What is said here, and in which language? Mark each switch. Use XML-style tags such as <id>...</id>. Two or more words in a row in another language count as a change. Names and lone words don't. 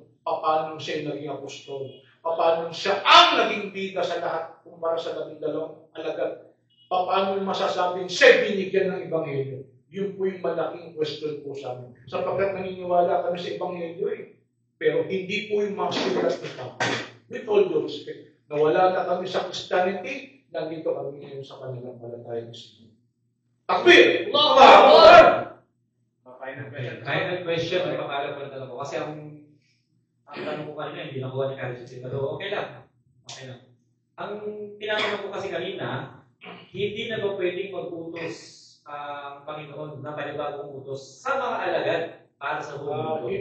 <tl>Paano siya naging apostol? Paano siya ang naging bida sa lahat kumpara sa 12 alagad? Paano masasabing siya binigyan ng Ebanghelyo? Yun po yung malaking question po sa amin. Sapagkat naniniwala kami sa Ebanghelyo Pero hindi po yung mga sulat ni Pablo.</tl> <en>With all due respect,</en> <tl>nawala na kami sa Christianity, nandito kami ngayon sa kanilang palatayang Islam.</tl> <ar>تكبير! الله أكبر!</ar> <en>Final question,</en> <tl>may pangalan ko na tanong ko. Kasi ang tanong ko kanina, hindi nakuha ni Carlos. Pero okay lang. Ang tinatanong ko kasi kanina, hindi na ba pwedeng mag-utos ang Panginoon na panibagong utos sa mga alagad para sa buong mundo?</tl>